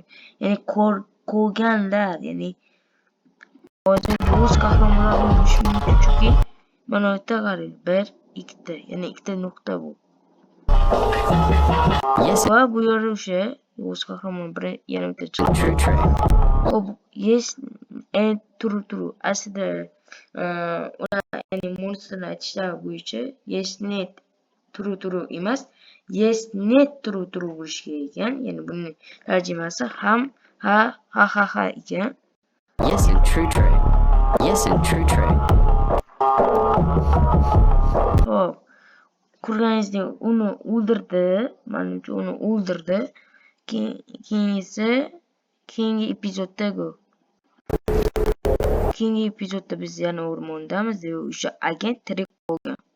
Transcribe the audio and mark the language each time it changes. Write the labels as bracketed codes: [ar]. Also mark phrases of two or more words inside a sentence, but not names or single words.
[uz] Ya'ni ko'rganlar, ya'ni hozir o'z qahramonlar bo'lishi mumkin, chunki mana bu yerda qarang, 1, 2 ta, ya'ni 2 ta nuqta bu. Va bu yerda o'sha o'z qahramon yana bitta chiqdi. [en] Xo'p, yes, true. [uz] Aslida ular, ya'ni monstrlar aytishlari bo'yicha [en] yes net true [uz] emas, [en] yes net true [uz] bo'lishi kerak ekan. Ya'ni buning tarjimasi ham ha ekan. [en] Yes and true. [uz] Xo'p, ko'rganingizdek uni o'ldirdi. Menimcha uni o'ldirdi. Keyingi epizodda biz yana o'rmondamiz va o'sha agent tirik qolgan.